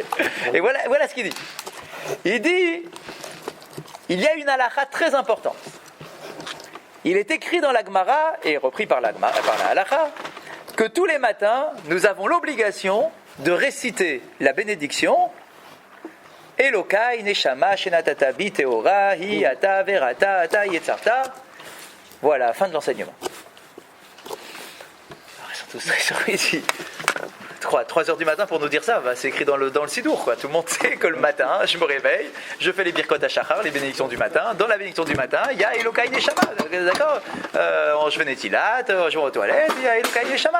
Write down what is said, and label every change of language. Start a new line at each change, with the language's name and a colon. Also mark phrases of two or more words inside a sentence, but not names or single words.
French: Et voilà ce qu'il dit. Il dit, il y a une halakha très importante. Il est écrit dans la Gemara, et repris par la halakha, que tous les matins, nous avons l'obligation de réciter la bénédiction
Hebrew: אלוקי נשמה שנתת בי טהורה היא אתה בראתה אתה יצרתה.
French: Voilà, fin de l'enseignement. Tous très surpris ici. 3h du matin pour nous dire ça, c'est écrit dans le Sidour, quoi. Tout le monde sait que le matin, je me réveille, je fais les birkot à Shachar, les bénédictions du matin. Dans la bénédiction du matin, il y a Elokai Neshama, d'accord? Je fais Netilat, je vais aux toilettes, il y a Elokai Neshama.